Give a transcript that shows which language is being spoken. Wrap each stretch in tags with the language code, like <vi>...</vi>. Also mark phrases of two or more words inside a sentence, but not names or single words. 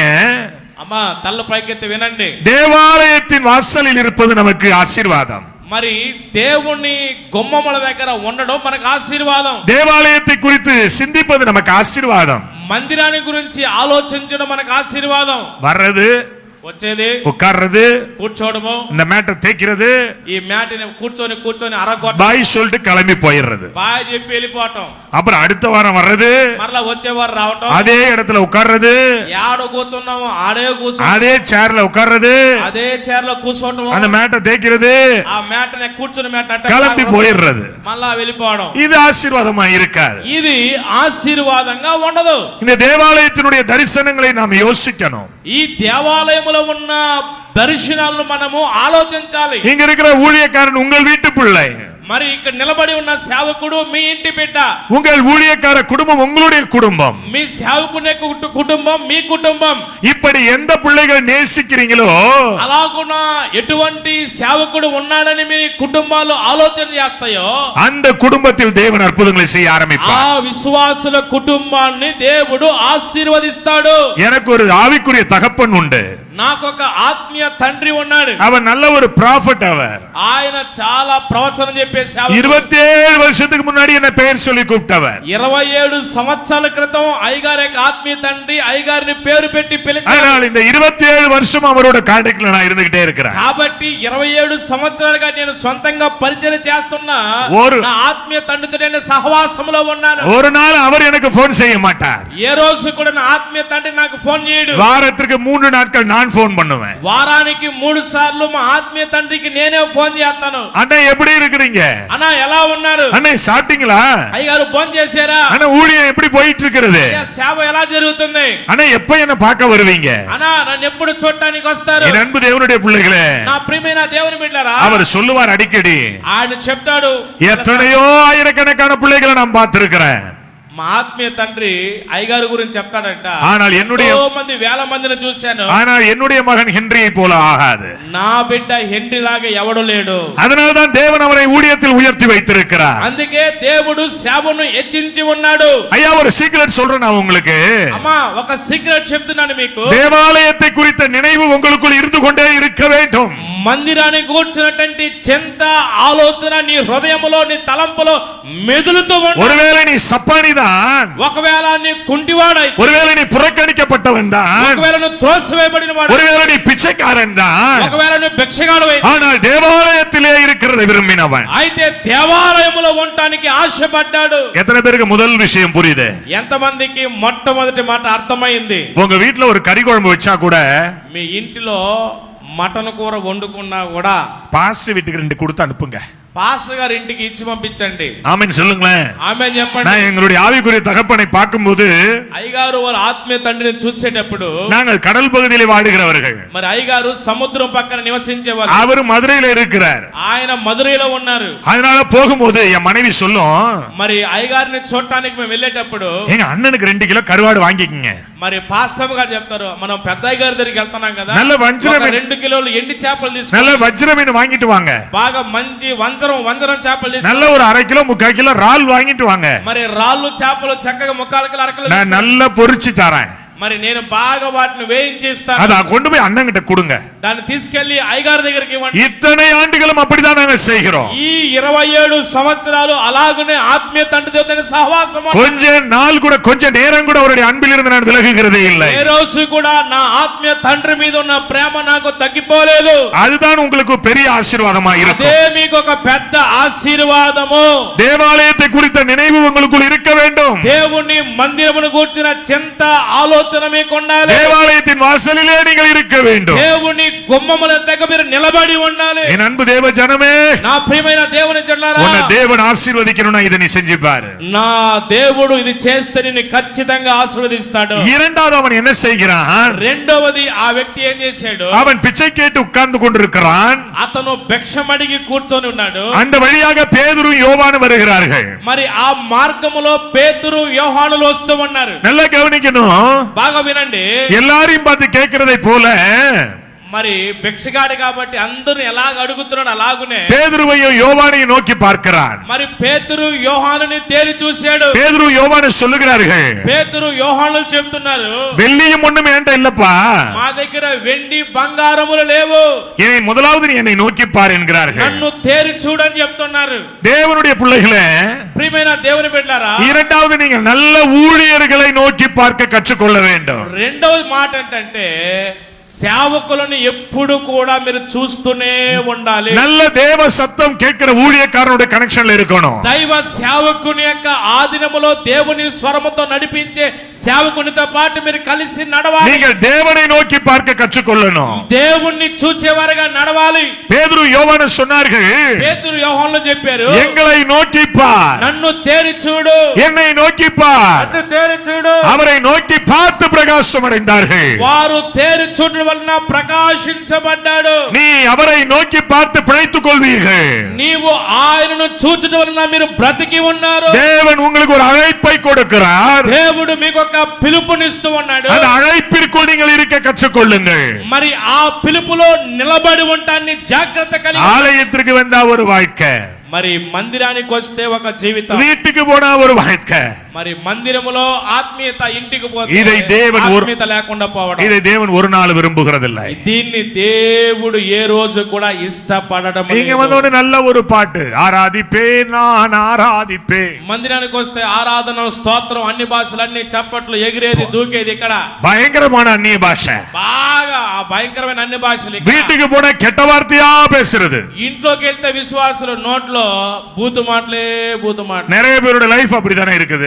<te>అమ్మా తల్ల పైకెత్తి వినండి.</te> <ta>தேவாலயத்தின் வாசலில் இருப்பது நமக்கு ஆசீர்வாதம்.</ta> <te>మరి దేవుని గుమ్మముల దగ్గర ఉండడం మనకు ఆశీర్వాదం.</te> <ta>தேவாலயத்தை குறித்து சிந்திப்பது நமக்கு ஆசீர்வாதம்.</ta> <te>మందిరాన్ని గురించి ఆలోచించడం మనకు ఆశీర్వాదం.</te> <ta>வர்றது,</ta> <te>వచ్చేది,</te> <ta>உட்கார்றது,</ta> <te>కూర్చోవడము,</te> <ta>இந்த மேட்டை தேய்க்கிறது,</ta> <te>ఈ మ్యాట్ని కూర్చొని అరగొట్ట</te> <ta>பாய் சொல்லிட்டு கிளம்பி போயிடுறது.</ta> <te>బాయ్ చెప్పి వెళ్ళిపోవటం.</te> <ta>அப்புறம் அடுத்த வாரம் வர்றது,</ta> <te>మరలా వచ్చేవారు రావటం,</te> <ta>அதே இடத்துல உட்கார்றது,</ta> <te>యాడో కూర్చున్నాము ఆడే కూర్చో,</te> <ta>அதே சேர்ல உட்கார்றது,</ta> <te>అదే చైర్ లో కూర్చోవటం,</te> <ta>அந்த மேட்டை தேய்க்கிறது,</ta> <te>ఆ మ్యాట్ కూర్చుని మ్యాట్</te> <ta>கிளம்பி போயிடுறது.</ta> <te>మళ్ళా వెళ్ళిపోవడం.</te> <ta>இது ஆசீர்வாதமா இருக்காது.</ta> <te>ఇది ఆశీర్వాదంగా ఉండదు.</te> <ta>இந்த தேவாலயத்தினுடைய தரிசனங்களை நாம் யோசிக்கணும்.</ta> <te>ఈ దేవాలయములో ఉన్న దర్శనాలను మనము ఆలోచించాలి.</te> <ta>இங்க இருக்கிற ஊழியக்காரன் உங்கள் வீட்டு பிள்ளை,</ta> <te>మరి ఇక్కడ నిలబడి ఉన్న సేవకుడు మీ ఇంటి బిడ్డ,</te> <ta>உங்கள் ஊழியக்கார குடும்பம் உங்களுடைய குடும்பம்,</ta> <te>మీ సేవకుని కుటుంబం మీ కుటుంబం.</te> <ta>இப்படி எந்த பிள்ளைகள் நேசிக்கிறீங்களோ,</ta> <te>అలాగున ఎటువంటి సేవకుడు ఉన్నాడని మీ కుటుంబాలు ఆలోచన చేస్తాయో</te> <ta>அந்த குடும்பத்தில் தேவன் அற்புதங்களை செய்ய</ta> <te>ఆ</te> <ta>ஆரம்பிப்பார்.</ta> <te>విశ్వాసుల కుటుంబాన్ని దేవుడు ఆశీర్వదిస్తాడు.</te> <ta>எனக்கு ஒரு ஆவிக்குரிய தகப்பன் உண்டு.</ta> <te>నాకు ఒక ఆత్మీయ తండ్రి ఉన్నాడు.</te> <ta>அவர் நல்ல ஒரு ப்ராஃபட். அவர்</ta> <te>ఆయన చాలా ప్రవచనం చెప్పే సేవకుడు.</te> <ta>27 வருஷத்துக்கு முன்னாடி என்ன பெயர் சொல்லி கூப்பிட்டவர்.</ta> <te>27 సంవత్సరాల క్రితం అయ్యగారి యొక్క ఆత్మీయ తండ్రి అయ్యగారిని పేరు పెట్టి పిలిచారు.</te> <ta>அதனால இந்த 27 வருஷம் அவரோட கான்டாக்ட்ல நான் இருந்துகிட்டே இருக்கிறேன்.</ta> <te>కాబట్టి 27 సంవత్సరాలుగా నేను సొంతంగా పరిచయం చేస్తున్నా నా ఆత్మీయ తండ్రితో నేను సహవాసంలో ఉన్నాను.</te> <ta>ஒரு நாள் அவர் எனக்கு போன் செய்ய மாட்டார்.</ta> <te>ఏ రోజు కూడా నా ఆత్మీయ తండ్రి నాకు ఫోన్ చేయడు.</te> <ta>వారத்துக்கு 3 நாட்கள் நான் போன் பண்ணுவேன்.</ta> <te>వారానికి 3 సార్లు మా ఆత్మీయ తండ్రికి నేనే ఫోన్ చేస్తాను.</te> <ta>அண்ணா எப்படி இருக்கீங்க?</ta> <te>అన్నా ఎలా ఉన్నారు?</te> <ta>அண்ணா சாப்பிட்டீங்களா?</ta> <te>అయ్యగారు ఫోన్ చేశారా?</te> <ta>அண்ணா ஊழியம் எப்படி போயிட்டு இருக்குது?</ta> <te>సేవ ఎలా జరుగుతుంది?</te> <ta>அண்ணா எப்ப என்ன பார்க்க வருவீங்க?</ta> <te>అన్నా నన్ను ఎప్పుడు చూడడానికి వస్తారు?</te> <ta>என் அன்பு தேவனுடைய பிள்ளைகளே,</ta> <te>నా ప్రియమైన దేవుని బిడ్డలారా,</te> <ta>அவர் சொல்லுவார் அடிக்கடி.</ta> <te>ఆయన చెప్తాడు,</te> <ta>எத்தனையோ ஆயிரக்கணக்கான பிள்ளைகளை நான் பார்த்திருக்கிறேன்.</ta> <te>మా ఆత్మీయ తండ్రి అయ్యగారు గురించి చెప్తాడంట.</te> <ta>ஆனால் என்னுடைய</ta> <te>మంది వేల మందిని చూశాను.</te> <ta>ஆனால் என்னுடைய மகன் ஹென்ரியை போல ஆகாது.</ta> <te>నా బిడ్డ హెన్రీ లాగా ఎవడు లేడు.</te> <ta>அதனால தான் தேவன் அவரை ஊழியத்தில் உயர்த்தி வைத்திருக்கிறார்.</ta> <te>అందుకే దేవుడు సేవను హెచ్చించి ఉన్నాడు.</te> <ta>ஐயா ஒரு சீக்ரெட் சொல்றேன் நான் உங்களுக்கு.</ta> <te>అమ్మా ఒక సీక్రెట్ చెప్తున్నాను మీకు.</te> <ta>தேவாலயத்தை குறித்த நினைவு உங்களுக்குள் இருந்து கொண்டே இருக்க வேண்டும்.</ta> <te>మందిరాన్ని కూర్చున్నటువంటి చింత ఆలోచన నీ హృదయములో నీ తలంపులో మెదులుతూ ఉండాలి.</te> <ta>ஒருவேளை நீ சப்பானி தான்,</ta> <te>ఒకవేళ నీ కుంటివాడై,</te> <ta>ஒருவேளை நீ புறக்கணிக்கப்பட்டவன் தான்,</ta> <te>ఒకవేళ నువ్వు త్రోసివేయబడిన వాడు,</te> <ta>ஒருவேளை நீ பிச்சைக்காரன் தான்,</ta> <te>ఒకవేళ నువ్వు భిక్షగాడువై,</te> <ta>ஆனால் தேவாலயத்திலே இருக்கிறதை விரும்பினவன்.</ta> <te>అయితే దేవాలయములో ఉండటానికి ఆశపడ్డాడు.</te> <ta>எத்தனை பேருக்கு முதல் விஷயம் புரியுது?</ta> <te>ఎంతమందికి మొట్టమొదటి మాట అర్థమైంది?</te> <ta>உங்க வீட்டுல ஒரு கறி குழம்பு வச்சா கூட</ta> <te>మీ ఇంటిలో మటన్ కూర వండుకున్నా కూడా</te> <ta>பாஸ்டர் வீட்டுக்கு 2 கொடுத்து அனுப்புங்க.</ta> <te>పాస్టర్ గారి ఇంటికి ఇచ్చి పంపించండి.</te> <ta>ஆமென் சொல்லுங்களேன்.</ta> <te>ఆమేన్ చెప్పండి.</te> <ta>நான் எங்களுடைய ஆவிக்குரிய தகப்பனை பார்க்கும்போது</ta> <te>అయ్యగారు వాళ్ళ ఆత్మీయ తండ్రిని చూసేటప్పుడు</te> <ta>நாங்கள் கடல் பகுதியிலே வாடுகிறவர்கள்.</ta> <te>మరి అయ్యగారు సముద్రం పక్కన నివసించేవారు.</te> <ta>அவர் மதுரையில இருக்கிறார்.</ta> <te>ఆయన మదురైలో ఉన్నారు.</te> <ta>அதனால போகும்போது என் மனைவி சொல்லும்,</ta> <te>మరి అయ్యగారిని చూడటానికి మేము వెళ్ళేటప్పుడు</te> <ta>எங்க அண்ணனுக்கு 2 கிலோ கருவாடு வாங்கிக்கங்க.</ta> <te>మరి పాస్టర్ గారు చెప్తారు, మనం పెద్దయ్య గారి దగ్గరికి వెళ్తున్నాం కదా,</te> <ta>நல்ல வஞ்சரம்</ta> <te>2 కిలోలు ఎండి చేపలు</te> <ta>நல்ல</ta> <te>తీసుకొని</te> <ta>வஜ்ர மீன் வாங்கிட்டு வாங்க.</ta> <te>బాగా మంచి వంజరం చేపలు తీసుకొని</te> <ta>நல்ல ஒரு 1/2 கிலோ 3/4 கிலோ ரால் வாங்கிட்டு வாங்க.</ta> <te>మరి రాళ్ళు చేపలు చక్కగా ముక్కాలకి అరకలు</te> <ta>நான் நல்லா பொரிச்சு தரேன்.</ta> <te>మరి నేను బాగా వాటిని వేయించేస్తాను.</te> <ta>அத கொண்டு போய் அண்ணன் கிட்ட கொடுங்க.</ta> <te>దాన్ని తీసుకెళ్లి అయ్యగారి దగ్గరికి ఇవ్వండి.</te> <ta>இத்தனை ஆண்டுகளும் அப்படிதான் நாங்கள் செய்கிறோம்.</ta> <te>ఈ 27 సంవత్సరాలు అలాగనే ఆత్మీయ తండ్రి దేవుని సహవాసం.</te> <ta>கொஞ்ச நாள் கூட கொஞ்ச நேரம் கூட அவருடைய அன்பில் இருந்து நான் விலகுகிறதே இல்லை.</ta> <te>ఏ రోజు కూడా నా ఆత్మీయ తండ్రి మీద ఉన్న ప్రేమ నాకు తగ్గిపోలేదు.</te> <ta>அதுதான் உங்களுக்கு பெரிய ஆசீர்வாதமா இருக்கும்.</ta> <te>అదే మీకు ఒక పెద్ద ఆశీర్వాదము.</te> <ta>தேவாலயத்தை குறித்த நினைவு உங்களுக்குள் இருக்க வேண்டும்.</ta> <te>దేవుని మందిరమును కూర్చిన చింత ఆలోచన మీకు ఉండాలి.</te> <ta>தேவாலயத்தின் வாசலிலே நீங்கள் இருக்க வேண்டும்.</ta> <te>దేవుని గుమ్మముల దగ్గర మీరు నిలబడి ఉండాలి.</te> <ta>என் அன்பு தேவ ஜனமே,</ta> <te>నా ప్రియమైన దేవుని జనులారా,</te> <ta>உன்னை தேவன் ஆசீர்வதிக்கணும்னா இதை நீ செஞ்சு பாரு.</ta> <te>నా దేవుడు ఇది చేస్తే నిన్ను ఖచ్చితంగా ఆశీర్వదిస్తాడు.</te> <ta>இரண்டாவது அவன் என்ன செய்கிறான்?</ta> <te>రెండవది ఆ వ్యక్తి ఏం చేశాడు?</te> <ta>அவன் பிச்சை கேட்டு உட்கார்ந்து கொண்டிருக்கிறான்.</ta> <te>అతను భిక్షమడిగి కూర్చొని ఉన్నాడు.</te> <ta>அந்த வழியாக பேதுரு யோவான் வருகிறார்கள்.</ta> <te>మరి ఆ మార్గములో పేతురు యోహానులు వస్తూ ఉన్నారు.</te> <ta>நல்லா கவனிக்கணும்.</ta> <te>బాగా వినండి.</te> <ta>எல்லாரையும் பார்த்து கேட்கிறதை போல</ta> <te>మరి భిక్షగాడు కాబట్టి అందరూ ఎలాగ అడుగుతున్నాడు అలాగునే</te> <ta>பேதுருவையும் யோவானையும் நோக்கி பார்க்கிறான்.</ta> <te>మరి పేతురు యోహానుని తేరి చూశాడు.</te> <ta>பேதுரு யோவானை சொல்லுகிறார்கள்,</ta> <te>పేతురు యోహానులు చెప్తున్నారు,</te> <ta>வெள்ளியும் ஒண்ணும் வேண்டாம் இல்லப்பா,</ta> <te>మా దగ్గర వెండి బంగారములు లేవు,</te> <ta>என்னை முதலாவது நீ என்னை நோக்கி பார் என்கிறார்கள்.</ta> <te>నన్ను తేరి చూడని చెప్తున్నారు.</te> <ta>தேவனுடைய பிள்ளைகளே,</ta> <te>ప్రియమైన దేవుని బిడ్డలారా,</te> <ta>இரண்டாவது நீங்கள் நல்ல ஊழியர்களை நோக்கி பார்க்க கற்றுக்கொள்ள வேண்டும்.</ta> <te>రెండవది మాట ఏంటంటే సేవకులను ఎప్పుడు కూడా మీరు చూస్తూనే ఉండాలి.</te> <ta>நல்ல தேவ சத்தம் கேட்கிற ஊழியக்காரனுடைய கனெக்ஷன்ல இருக்கணும்.</ta> <te>దైవ సేవకుని యొక్క ఆధీనములో దేవుని స్వరముతో నడిపించే సేవకునితో పాటు మీరు కలిసి నడవాలి.</te> <ta>நீங்கள் தேவனை நோக்கி பார்க்க கற்றுக்கொள்ளணும்.</ta> <te>దేవుణ్ణి చూచేవారుగా నడవాలి.</te> <ta>பேதுரு யோவான் சொன்னார்கள்,</ta> <te>పేతురు యోహానులు చెప్పారు,</te> <ta>எங்களை நோக்கி பார்,</ta> <te>నన్ను తేరి చూడు,</te> <ta>என்னை நோக்கி பார்.</ta> <te>నన్ను తేరి చూడు.</te> <ta>அவரை நோக்கி பார்த்து பிரகாசம் அடைந்தார்கள்.</ta> <te>వారు తేరి చూడడం వలన ప్రకాశించబడ్డాడు.</te> <ta>நீ அவரை நோக்கி பார்த்து பிழைத்துக் கொள்வீர்கள்.</ta> <te>నీవు ఆయనను చూచడం వలన మీరు బ్రతికి ఉన్నారు.</te> <ta>தேவன் உங்களுக்கு ஒரு அழைப்பை கொடுக்கிறார்.</ta> <te>దేవుడు మీకు ఒక పిలుపునిస్తూ ఉన్నాడు.</te> <ta>அந்த அழைப்பிற்குள் நீங்கள் இருக்க கற்றுக்கொள்ளுங்கள்.</ta> <te>మరి ఆ పిలుపులో నిలబడి ఉంటాన్ని జాగ్రత్త కలిగి.</te> <ta>ஆலயத்திற்கு வந்தா ஒரு வாழ்க்கை,</ta> <te>మరి మందిరానికి వస్తే ఒక జీవితం,</te> <ta>வீட்டுக்கு போனா ஒரு வாழ்க்கை.</ta> <te>మరి మందిరములో ఆత్మీయత, ఇంటికి పోతే ఇదే దేవుని ఆత్మీయత లేకుండా పోవడం.</te> <ta>இதை தேவன் ஒரு நாள் விரும்புகிறதில்லை.</ta> <te>దీన్ని దేవుడు ఏ రోజు కూడా ఇష్టపడడం</te> <ta>இங்க</ta> <te>లేదు.</te> <ta>வந்து நல்ல ஒரு பாட்டு, ஆராதிப்பேன் நான் ஆராதிப்பேன்.</ta> <te>మందిరానికి వస్తే ఆరాధన, స్తోత్రం, అన్ని భాషలన్నీ చప్పట్లు, ఎగిరేది, దూకేది ఇక్కడ</te> <ta>பயங்கரமான அந்நிய பாஷை.</ta> <te>బాగా ఆ భయంకరమైన అన్ని భాషలు ఇక్కడ.</te> <ta>வீட்டுக்கு போனா கெட்ட வார்த்தையா பேசுறது.</ta> <te>ఇంట్లోకి వెళ్తే విశ్వాసులు నోట్లో బూతు మాటలే బూతు మాటలు.</te> <ta>நிறைய பேரோட லைஃப் அப்படித்தானே இருக்குது.</ta>